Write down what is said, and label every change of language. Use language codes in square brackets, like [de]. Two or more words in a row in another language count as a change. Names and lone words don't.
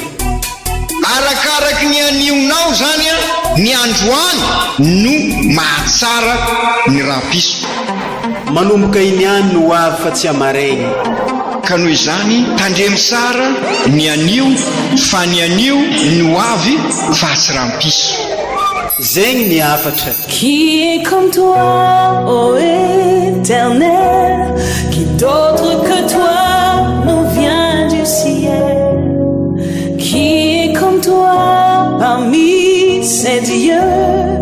[mg] Arakaraky ny anionao zany a, ny androany no mahatsara ny rapiso. Manomboka iny any no ho avy fa tsy amaregny. Ka noho izany tandremy sara ny anio fa ny anio ny ho avy fa tsy rampiso. Zegny ny afatra. [fr] Qui est comme toi, ô Éternel? Qui d'autre que toi nous vient du ciel? Qui est comme toi parmi ces dieux?